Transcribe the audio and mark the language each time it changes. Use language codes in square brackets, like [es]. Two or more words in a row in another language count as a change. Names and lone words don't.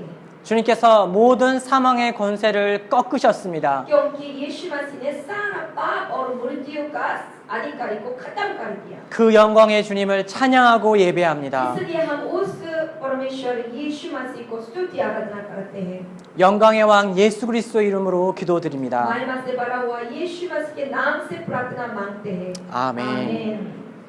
[ko] 주님께서 모든 사망의 권세를 꺾으셨습니다. [hi] क्योंकि यीशु मसीह ने सारा पाप और मृत्यु का अधिकारी को खत्म कर दिया [ko] 그 영광의 주님을 찬양하고 예배합니다. [hi] इसलिए हम उस परमेश्वर यीशु मसीह को स्तुति आराधना करते हैं [ko] 영광의 왕 예수 그리스도 이름으로 기도드립니다. [hi] महिमा से भरा हुआ यीशु मसीह के नाम से प्रार्थना मांगते हैं आमीन। आमीन।